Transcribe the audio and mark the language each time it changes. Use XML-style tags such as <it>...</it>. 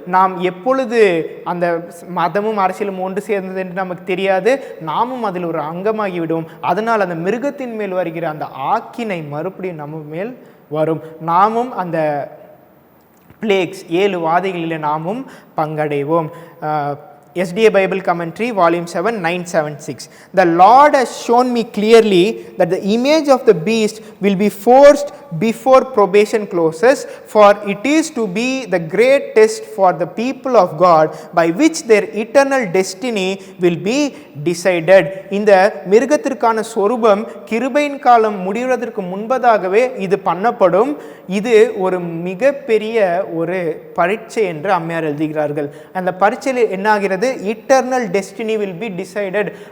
<ta>நாம் எப்பொழுது அந்த மதமும் அரசியலும் ஒன்று சேர்ந்தது என்று நமக்கு தெரியாது, நாமும் அதில் ஒரு அங்கமாகிவிடும். அதனால் அந்த மிருகத்தின் மேல் வருகிற அந்த ஆக்கினை மறுபடியும் நம்ம மேல் வரும். நாமும் அந்த பிளேக்ஸ் 7 வாதைகளில் நாமும் பங்கடைவோம்.</ta> <en>SDA Bible Commentary, Volume 7, 976. The Lord has shown me clearly that the image of the beast will be forced before probation closes, for it is to be the great test for the people of God, by which their eternal destiny will be decided.</en> <ta>இந்த மிருகத்திற்கான சொரூபம் கிருபையின் காலம் முடிவதற்கு முன்பதாகவே இது பண்ணப்படும். இது ஒரு மிகப்பெரிய ஒரு பரீட்சை என்று அம்மையார் எழுதுகிறார்கள். அந்த பரீட்சையில் என்ன ஆகிறது?</ta> <en>Eternal destiny will be decided.</en>